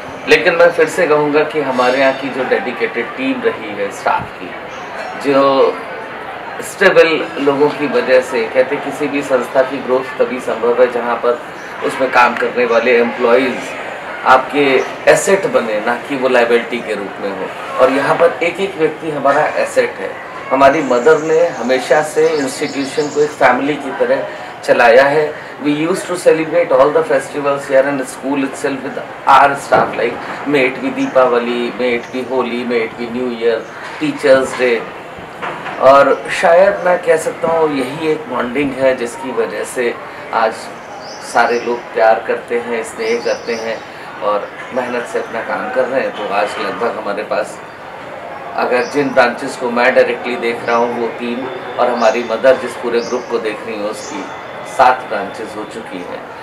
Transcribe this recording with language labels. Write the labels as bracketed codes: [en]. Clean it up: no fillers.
[hi] लेकिन मैं फिर से कहूँगा कि हमारे यहाँ की जो डेडिकेटेड टीम रही है स्टाफ की, जो स्टेबल लोगों की वजह से, कहते किसी भी संस्था की ग्रोथ तभी संभव है जहाँ पर उसमें काम करने वाले एम्प्लॉयज़ आपके एसेट बने, ना कि वो लाइबिलिटी के रूप में हो। और यहाँ पर एक एक व्यक्ति हमारा एसेट है। हमारी मदर ने हमेशा से इंस्टीट्यूशन को एक फैमिली की तरह चलाया है। [en] We used to celebrate all the festivals here in the school itself with our staff, like may it be Deepavali, may it be Holi, may it be New Year, Teachers Day। [hi] और शायद मैं कह सकता हूँ यही एक bonding है जिसकी वजह से आज सारे लोग प्यार करते हैं, स्नेह करते हैं और मेहनत से अपना काम कर रहे हैं। तो आज लगभग हमारे पास, अगर जिन ब्रांचेस को मैं डायरेक्टली देख रहा हूँ वो 3 और हमारी मदर जिस पूरे ग्रुप को देख रही है उसकी 7 ब्रांचेस हो चुकी हैं।